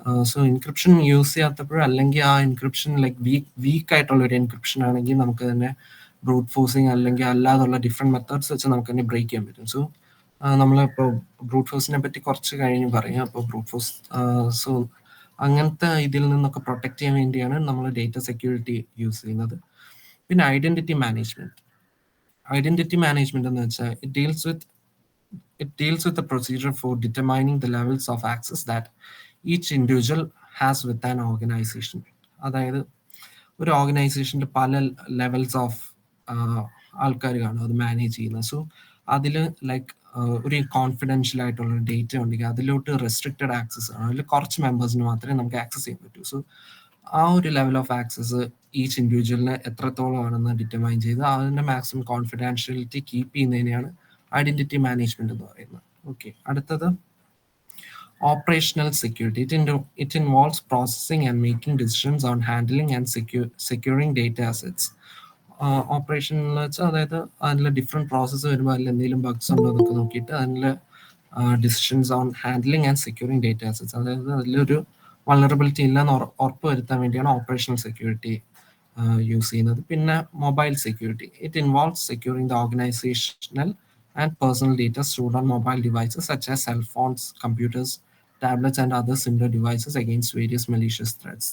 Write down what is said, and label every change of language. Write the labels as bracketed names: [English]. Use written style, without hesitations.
[Malayalam] So encryption use ചെയ്യാത്തപ്പോഴും, അല്ലെങ്കിൽ ആ encryption like week ആയിട്ടുള്ള ഒരു എൻക്രിപ്ഷൻ ആണെങ്കിൽ നമുക്ക് തന്നെ ബ്രൂട്ട് ഫോഴ്സിങ് അല്ലെങ്കിൽ അല്ലാതുള്ള ഡിഫറെൻറ്റ് മെത്തേഡ്സ് വെച്ച് നമുക്ക് തന്നെ ബ്രേക്ക് ചെയ്യാൻ പറ്റും. സോ നമ്മളിപ്പോൾ ബ്രൂട്ട് ഫോഴ്സിനെ പറ്റി കുറച്ച് കഴിഞ്ഞ് പറയാം. അപ്പോൾ ബ്രൂട്ട് ഫോഴ്സ്, സോ അങ്ങനത്തെ ഇതിൽ നിന്നൊക്കെ പ്രൊട്ടക്ട് ചെയ്യാൻ വേണ്ടിയാണ് നമ്മൾ ഡേറ്റ സെക്യൂരിറ്റി യൂസ് ചെയ്യുന്നത്. പിന്നെ ഐഡൻറ്റിറ്റി മാനേജ്മെൻറ്റ്. ഐഡന്റിറ്റി മാനേജ്മെന്റ് എന്ന് വെച്ചാൽ [English] it deals with the procedure for determining the levels of access that each individual has with an organization. [Malayalam] അതായത് ഒരു ഓർഗനൈസേഷനിൽ പല ലെവൽസ് ഓഫ് ആൾക്കാർ കാണും അത് മാനേജ് ചെയ്യുന്നത്. സോ അതിൽ ലൈക്ക് ഒരു കോൺഫിഡൻഷ്യൽ ആയിട്ടുള്ള ഡേറ്റ ഉണ്ടെങ്കിൽ അതിലോട്ട് റെസ്ട്രിക്റ്റഡ് ആക്സസ് ആണ്, അതിൽ കുറച്ച് മെമ്പേഴ്സിന് മാത്രമേ നമുക്ക് ആക്സസ് ചെയ്യാൻ പറ്റൂ. സോ ആ ഒരു ലെവൽ ഓഫ് ആക്സസ് ഈച്ച് ഇൻഡിവിജ്വലിന് എത്രത്തോളം ആണെന്ന് ഡിറ്റർമൈൻ ചെയ്ത് അതിൻ്റെ maximum confidentiality keep ചെയ്യുന്നതിനെയാണ് identity management എന്ന് പറയുന്നത്. ഓക്കെ, അടുത്തത് operational security. [English] It involves processing and making decisions on handling and securing data assets. [Malayalam] Operation എന്ന് വെച്ചാൽ അതായത് അതിൽ ഡിഫറെൻറ്റ് പ്രോസസ്സ് വരുമ്പോൾ അതിൽ എന്തെങ്കിലും ബഗ്സ് ഉണ്ടോ എന്നൊക്കെ നോക്കിയിട്ട് അതിൽ [English] decisions on handling and securing data assets, [Malayalam] അതായത് അതിലൊരു വൾണറബിലിറ്റി ഇല്ലെന്ന് ഉറപ്പ് വരുത്താൻ വേണ്ടിയാണ് ഓപ്പറേഷണൽ സെക്യൂരിറ്റി യൂസ് ചെയ്യുന്നത്. പിന്നെ mobile security. [English] It involves securing the organisational and personal data stored on mobile devices such as cell phones, computers, tablets, and other similar devices against various malicious threats.